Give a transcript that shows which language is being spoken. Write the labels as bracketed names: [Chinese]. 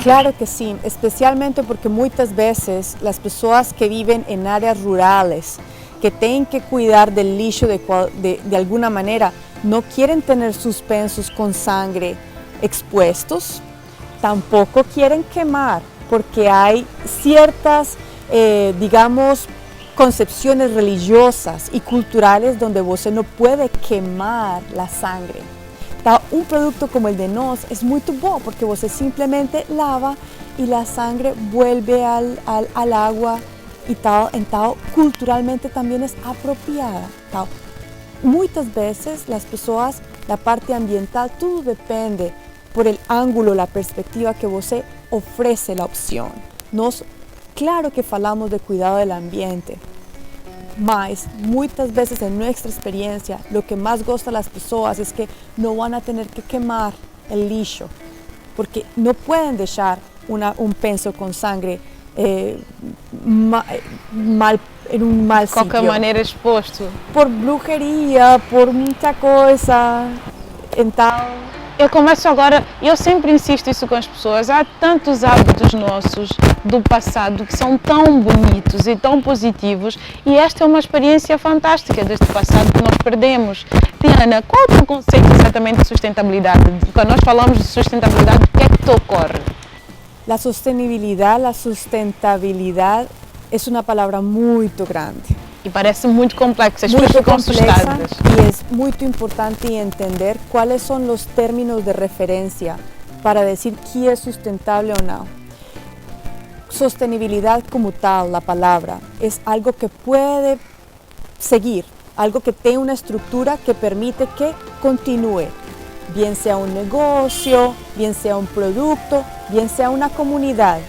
[Portuguese] Claro que sim, especialmente porque muitas vezes as pessoas que vivem em áreas rurais, que têm que cuidar do lixo de alguma maneira, não querem ter seus pensos com sangue expostos, tampoco querem queimar, porque há certas, digamos, [Spanish] concepciones religiosas y culturales donde você no puede quemar la sangre. Un producto como el de nós es muy bom porque você simplemente lava y la sangre vuelve al agua y tal. Entonces, culturalmente también es apropiada. Muchas veces las personas, la parte ambiental, todo depende por el ángulo, la perspectiva que você ofrece la opción. Claro que falamos de cuidado del ambiente, mas muchas veces en nuestra experiencia lo que más gusta a las personas es que no van a tener que quemar el lixo, porque no pueden dejar un penso con sangre en un mal sitio. [Portuguese] De qualquer maneira exposto. [Spanish] Por brujería, por mucha cosa. [Portuguese] Então, eu começo agora, eu sempre insisto isso com as pessoas, há tantos hábitos nossos do passado que são tão bonitos e tão positivos e esta é uma experiência fantástica deste passado que nós perdemos. Diana, qual é o teu conceito exatamente de sustentabilidade? Quando nós falamos de sustentabilidade, o que é que te ocorre? [Spanish] La sustentabilidad es una palabra muy grande. [Portuguese] E parece muito complexa, as pessoas ficam assustadas. [Spanish] Y es muy importante entender cuáles son los términos de referencia para decir qué es sustentable o no. Sostenibilidad como tal, la palabra, es algo que puede seguir, algo que tiene una estructura que permite que continúe, bien sea un negocio, bien sea un producto, bien sea una comunidad.